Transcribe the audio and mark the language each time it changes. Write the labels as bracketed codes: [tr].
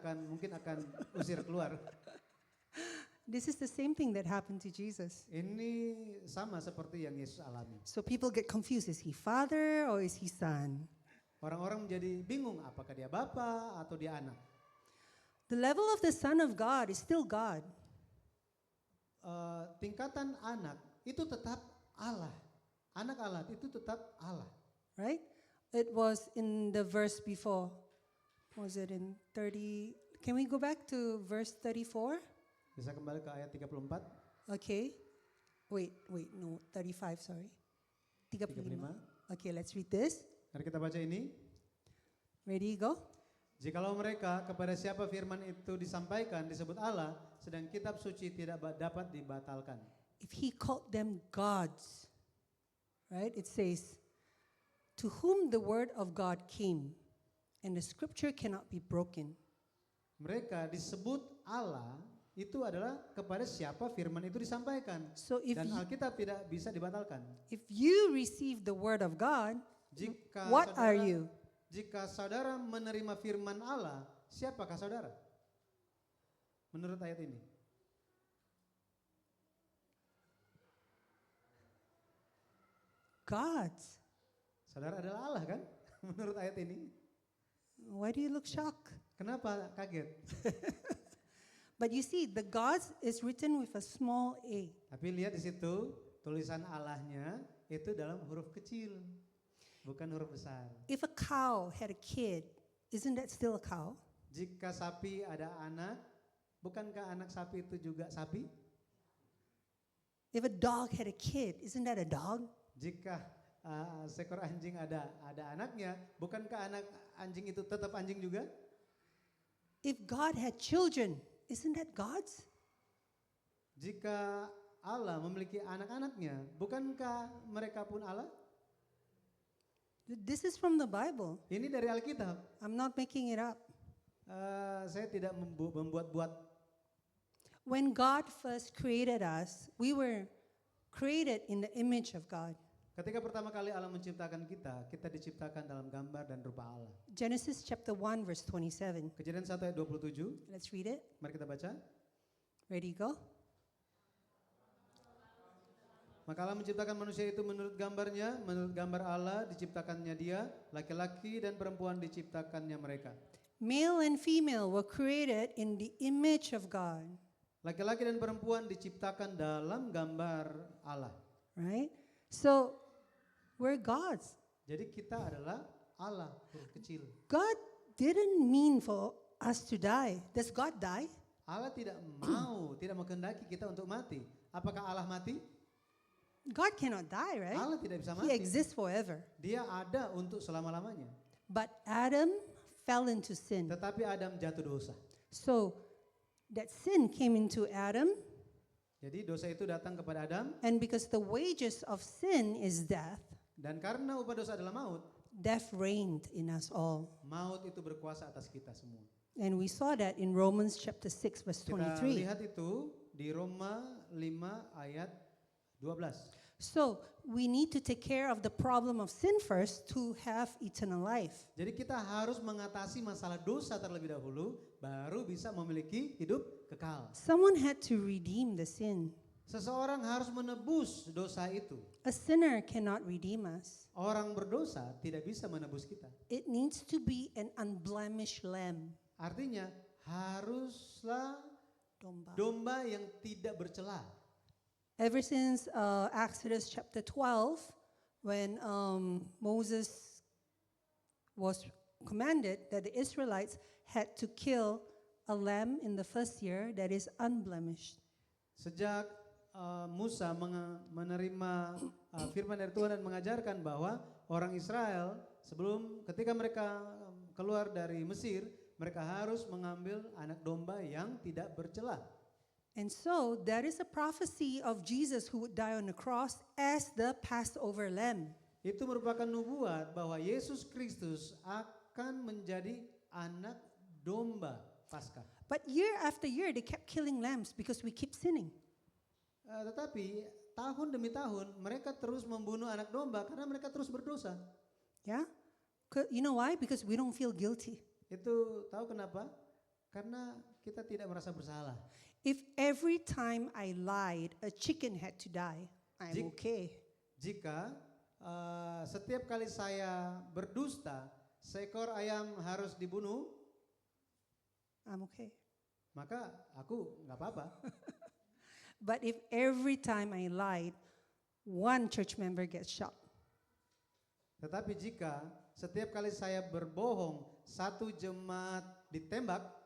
[id] dan mungkin akan usir keluar. [en] This is the same thing that happened to Jesus. [id] Ini sama seperti yang Yesus alami. [en] So people get confused. Is he Father or is he Son? [id] Orang-orang menjadi bingung apakah dia Bapa atau dia anak. [en] The level of the Son of God is still God. [id] Tingkatan anak itu tetap Allah. Anak Allah itu tetap Allah. [en] Right? It was in the verse before. Was it in 30? Can we go back to verse 34? [id] Bisa kembali ke ayat 34, [en] Okay. Wait, no, 35, sorry. 35. 35. Okay, let's read this. [id] Mari kita baca ini. [en] Ready, go. [id] Jikalau mereka kepada siapa firman itu disampaikan disebut Allah, sedang kitab suci tidak dapat dibatalkan. [en] If he called them gods, right? It says, to whom the word of God came, and the scripture cannot be broken. [id] Mereka disebut Allah itu adalah kepada siapa firman itu disampaikan. [en] So [id] Dan Alkitab tidak bisa dibatalkan. [en] if you receive the word of God, [id] Jika [en] what are you? [id] Jika saudara menerima firman Allah, siapakah saudara? Menurut ayat ini. [en] Gods. [id] Saudara adalah Allah kan? Menurut ayat ini. [en] Why do you look shocked? [id] Kenapa kaget? [en] But you see, the gods is written with a small a. [id] Tapi lihat di situ tulisan Allahnya itu dalam huruf kecil, bukan huruf besar. [en] If a cow had a kid, isn't that still a cow? [id] Jika sapi ada anak, bukankah anak sapi itu juga sapi? [en] If a dog had a kid, isn't that a dog? [id] Jika seekor anjing ada anaknya, bukankah anak anjing itu tetap anjing juga? [en] If God had children, isn't that God's? [id] Jika Allah memiliki anak-anaknya, bukankah mereka pun Allah? [en] This is from the Bible. [id] Ini dari Alkitab. [en] I'm not making it up. [id] Saya tidak membuat-buat. [en] When God first created us, we were created in the image of God. [id] Ketika pertama kali Allah menciptakan kita diciptakan dalam gambar dan rupa Allah. [en] Genesis chapter 1 verse 27. [id] Kejadian 1 ayat 27, [en] Let's read it. [id] mari kita baca. [en] Ready, go. [id] Maka Allah menciptakan manusia itu menurut gambarnya, menurut gambar Allah diciptakannya dia, laki-laki dan perempuan diciptakannya mereka. [en] Male and female were created in the image of God, [id] Laki-laki dan perempuan diciptakan dalam gambar Allah. [en] right? So we're God's. [id] Jadi kita adalah Allah, huruf kecil. [en] God didn't mean for us to die. Does God die? [id] Allah tidak menghendaki kita untuk mati. Apakah Allah mati? [en] God cannot die, right? [id] Allah tidak bisa [en] He [id] mati. [en] exists forever. [id] Dia ada untuk selama-lamanya. [en] But Adam fell into sin. [id] Tetapi Adam jatuh dosa. [en] So that sin came into Adam, [id] Jadi dosa itu datang kepada Adam, [en] and because the wages of sin is death, [id] dan karena upah dosa adalah maut, [en] death reigned in us all. [id] maut itu berkuasa atas kita semua. [en] And we saw that in Romans chapter 6 verse [id] Kita [en] 23. [id] lihat itu di Roma 5 ayat 12. [en] So we need to take care of the problem of sin first to have eternal life. [id] Jadi kita harus mengatasi masalah dosa terlebih dahulu, baru bisa memiliki hidup kekal. [en] Someone had to redeem the sin. [id] Seseorang harus menebus dosa itu. [en] A sinner cannot redeem us. [id] Orang berdosa tidak bisa menebus kita. [en] It needs to be an unblemished lamb. [id] Artinya haruslah Domba. domba yang tidak bercela. [en] Ever since Exodus chapter 12, when Moses was commanded that the Israelites had to kill a lamb in the first year that is unblemished. [id] Sejak Musa menerima firman dari Tuhan dan mengajarkan bahwa orang Israel ketika mereka keluar dari Mesir, mereka harus mengambil anak domba yang tidak bercela. [en] And so that is a prophecy of Jesus who would die on the cross as the Passover lamb. [id] Itu merupakan nubuat bahwa Yesus Kristus akan menjadi anak domba Paskah. [en] But year after year they kept killing lambs because we keep sinning. [id] Tetapi tahun demi tahun mereka terus membunuh anak domba karena mereka terus berdosa. [en] Yeah? You know why? Because we don't feel guilty. [id] Itu tahu kenapa? Karena kita tidak merasa bersalah. [en] If every time I lied, a chicken had to die, I'm okay. [id] Jika setiap kali saya berdusta, seekor ayam harus dibunuh, [en] I'm okay. [id] maka aku nggak apa-apa. [en] But if every time I lied, one church member gets shot, [id] Tetapi jika setiap kali saya berbohong, satu jemaat ditembak,